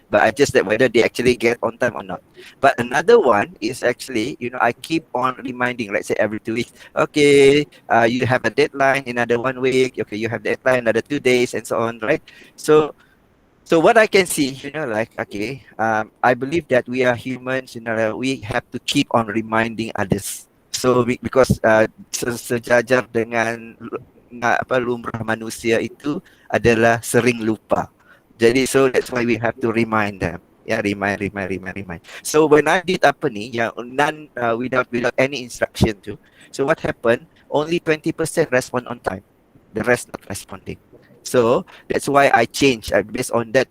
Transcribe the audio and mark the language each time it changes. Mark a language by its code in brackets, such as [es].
[en] But I just that whether they actually get on time or not. But another one is actually, I keep on reminding, let's say every 2 weeks, okay, you have a deadline in another 1 week, okay, you have deadline another 2 days and so on, right? So what I can see, like, okay, I believe that we are humans, like, we have to keep on reminding others. So because [ms] sejajar dengan lumrah manusia itu adalah sering lupa. Jadi [en] so that's why we have to remind them. Yeah, remind. So when I did [ms] apa ni, yang [en] without any instruction too. So what happened? Only 20% respond on time. The rest not responding. So that's why I change based on that.